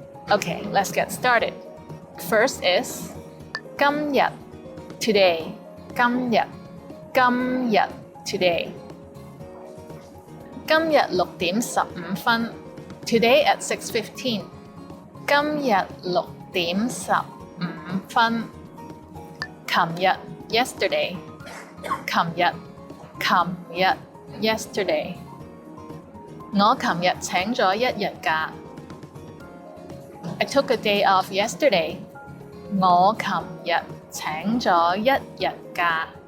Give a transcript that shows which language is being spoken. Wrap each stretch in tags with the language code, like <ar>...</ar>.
<en>Okay, let's get started. First is 今日 today. 今日 today. 今日6點15分 today at 6:15.</en> <yue>今日6點15分 琴日 yesterday.</yue> <en>琴日 yesterday.</en> <yue>我琴日請咗一日假</yue> <en>I took a day off yesterday.</en> <yue>我琴日請咗一日假。</yue>